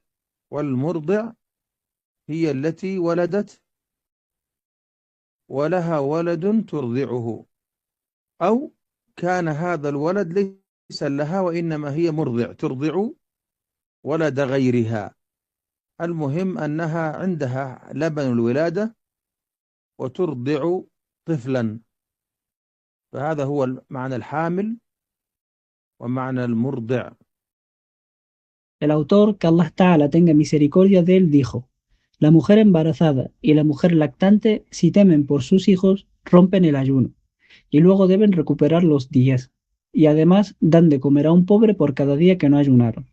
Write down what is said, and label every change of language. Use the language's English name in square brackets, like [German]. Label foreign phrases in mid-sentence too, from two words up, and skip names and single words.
[Arabic] والمرضع هي التي ولدت ولها ولد ترضعه، أو كان هذا الولد ليس لها وإنما هي مرضع ترضع ولد غيرها. المهم أنها عندها لبن الولادة وترضع طفلا. فهذا هو معنى الحامل ومعنى المرضع. [Spanish] El autor, que [Arabic] الله تعالى [Spanish] tenga misericordia de él, dijo: la mujer embarazada y la mujer lactante, si temen por sus hijos, rompen el ayuno, y luego deben recuperar los días, y además dan de comer a un pobre por cada día que no ayunaron.